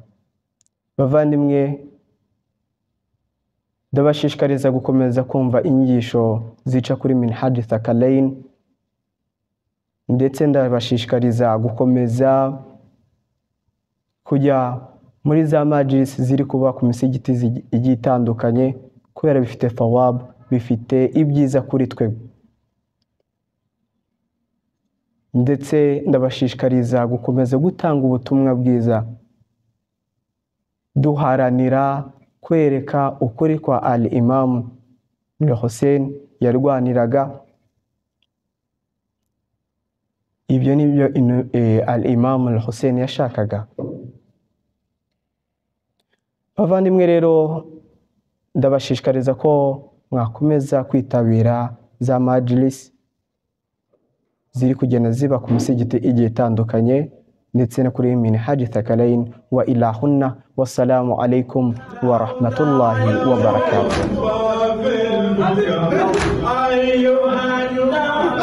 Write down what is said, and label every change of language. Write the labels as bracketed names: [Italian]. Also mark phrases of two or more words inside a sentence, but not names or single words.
[Kinyarwanda] Bavandimwe, ndabashishikariza gukomeza kumva inyigisho zica kuri Minhaj Thaqalain, ndetse ndabashishikariza gukomeza kujya muri za majlis ziri kuba ku misigiti igiye itandukanye, kubera bifite thawab, bifite ibyiza kuri twe. Ndetse ndabashishikariza gukomeza gutanga ubutumwa bwiza, duharanira kwereka ukuri kwa al-Imam al-Hussein yarwaniraga. Ibyo nibyo al-Imam al-Hussein yashakaga. Bavandimwe rero, ndabashishikariza ko mwakomeza kwitabira za majlis ziri kugenda ziba ku misigiti igiye itandukanye, ndetse no kuri Minhaj Thaqalain. [Arabic] وإلهنا والسلام عليكم ورحمة الله وبركاته.